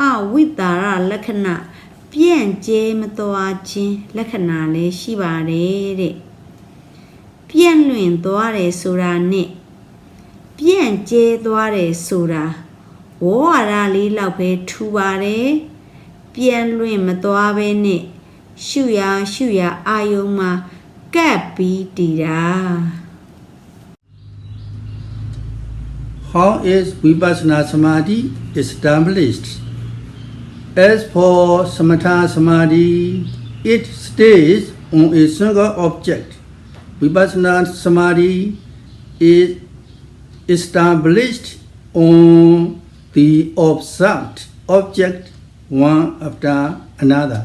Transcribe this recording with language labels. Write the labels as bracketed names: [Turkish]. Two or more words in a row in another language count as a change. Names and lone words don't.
[Burmese] ဝိတာရလက္ခဏာပြန့်ကျဲမသွားခြင်းလက္ခဏာလည်းရှိပါတယ်တဲ့ပြန့်လွင့်သွားတယ်ဆိုတာနဲ့ပြန့်ကျဲသွားတယ်ဆိုတာဝေါ်ရလေးလောက်ပဲထူပါတယ်ပြန်လွင့်မသွားပဲနဲ့ရှုရအာယုံမှာကပ်ပြီးတည်တာ [English] How is Vipassana Samadhi established? As for Samatha Samadhi, it stays on a single object. Vipassana Samadhi is established on the observed object one after another.